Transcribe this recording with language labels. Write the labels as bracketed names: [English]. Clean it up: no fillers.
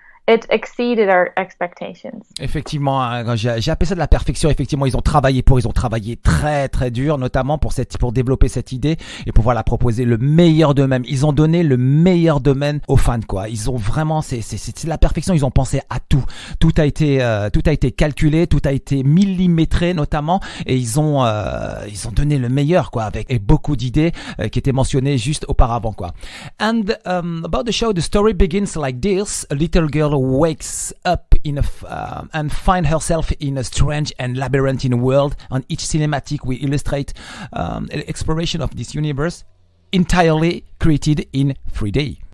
[English] It exceeded our expectations. [French] Effectivement, hein, j'ai appelé ça de la perfection. Effectivement, ils ont travaillé très très dur, notamment pour développer cette idée et pouvoir la proposer le meilleur d'eux-mêmes. Ils ont donné le meilleur d'eux-mêmes aux fans, quoi. Ils ont vraiment, c'est de la perfection. Ils ont pensé à tout. Tout a été calculé, tout a été millimétré notamment, et ils ont donné le meilleur, quoi, avec beaucoup d'idées qui étaient mentionnées juste auparavant, quoi. [English] And about the show, the story begins like this: a little girl wakes up and finds herself in a strange and labyrinthine world. On each cinematic, we illustrate an exploration of this universe entirely created in 3D.